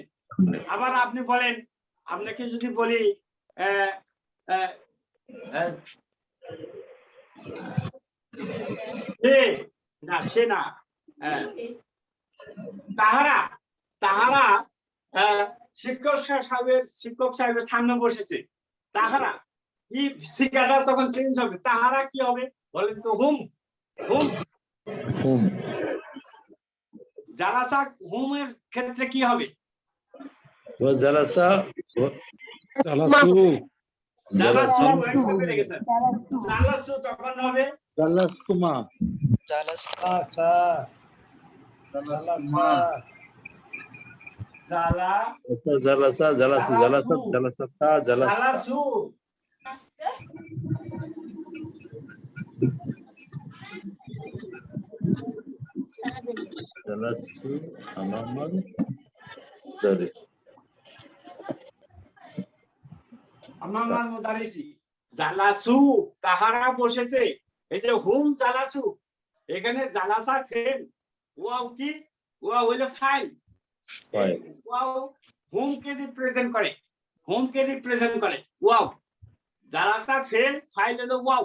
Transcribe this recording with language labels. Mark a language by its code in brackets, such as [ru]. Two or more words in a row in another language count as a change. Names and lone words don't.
[bn] আবার আপনি বলেন, আপনাকে যদি বলি সে না তাহারা তাহারা শিক্ষক সাহেবের সামনে বসেছে, তাহারা কি শিক্ষাটা তখন চেঞ্জ হবে, তাহারা কি হবে বলেন তো? হুম হুম হুম। জালাসা হুমের ক্ষেত্রে কি হবে? [ar] وجلس জালাসু [bn] জালাসু একটু বেড়ে গেছে, জালাসু তখন হবে [ar] জালাস্তুমা, جلس جلس জালা جلس جلسوا جلست جلستا جلس জালাসু। جلست أمام المدرس. أمام المدرس، جلسوا [bn] তাহারা বসেছে। এই যে হুম জালাসু, এখানে জালাসা ফেল, ওয়াও কি? ওয়াও হইলো ফাইল, ওয়াও হুম কে রিপ্রেজেন্ট করে, হুম কে রিপ্রেজেন্ট করে ওয়াও। জালাসা ফেল, ফাইল হলো ওয়াও।